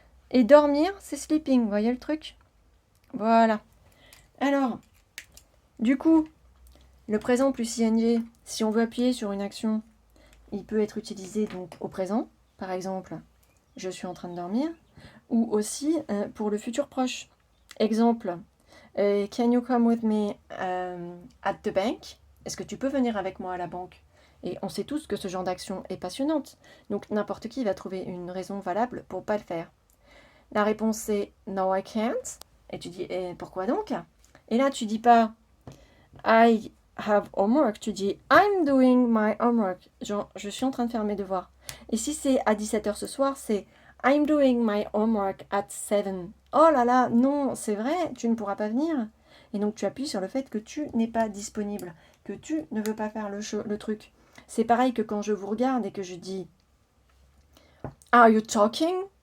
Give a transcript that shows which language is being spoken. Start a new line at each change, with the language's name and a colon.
French: Et dormir, c'est sleeping, vous voyez le truc? Voilà. Alors, du coup, le présent plus ing, si on veut appuyer sur une action, il peut être utilisé donc au présent. Par exemple, je suis en train de dormir, ou aussi pour le futur proche.
English: Exemple, can you come with me at the bank?
French: Est-ce que tu peux venir avec moi à la banque? Et on sait tous que ce genre d'action est passionnante. Donc n'importe qui va trouver une raison valable pour pas le faire. La réponse c'est
English: no I can't.
French: Et tu dis et pourquoi donc? Et là tu dis pas
English: I have homework,
French: tu dis
English: I'm doing my homework.
French: Genre je suis en train de faire mes devoirs. Et si c'est à 17h ce soir, c'est
English: I'm doing my homework at 7.
French: Oh là là, non, c'est vrai, tu ne pourras pas venir. Et donc tu appuies sur le fait que tu n'es pas disponible, que tu ne veux pas faire le truc. C'est pareil que quand je vous regarde et que je dis
English: Are you talking?